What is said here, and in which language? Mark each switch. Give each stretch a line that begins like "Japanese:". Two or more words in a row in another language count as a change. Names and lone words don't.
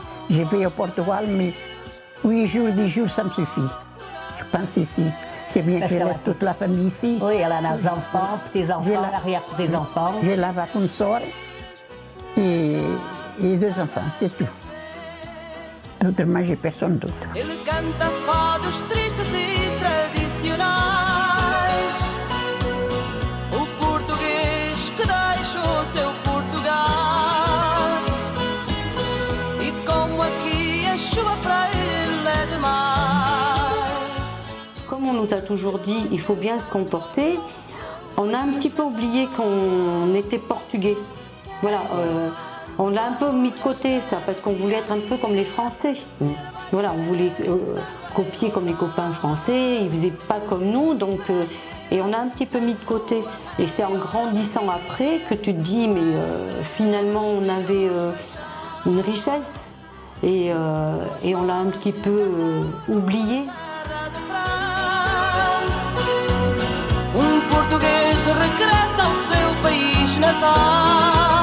French: Je vais au Portugal, mais 8 jours, 10 jours, ça me suffit. Je pense ici. C'est bien que je laisse toute la famille ici. Oui, elle a des enfants, petits-enfants, arrière-petits-enfants. J'ai la une soeur et 2 enfants, c'est tout. Autrement, j'ai personne d'autre.
Portuguese: Ele canta fados tristes e tradicionais. O português que deixou seu Portugal. E como aqui a chuva para ele é demais.
French: Comme on nous a toujours dit, il faut bien se comporter, on a un petit peu oublié qu'on était portugais. Voilà, on l'a un peu mis de côté ça, parce qu'on voulait être un peu comme les Français. Voilà, on voulait copier comme les copains français, ils ne faisaient pas comme nous, donc, et on a un petit peu mis de côté. Et c'est en grandissant après que tu te dis, mais finalement on avait une richesse, et on l'a un petit peu oublié.
Portuguese: Português regressa ao seu país natal.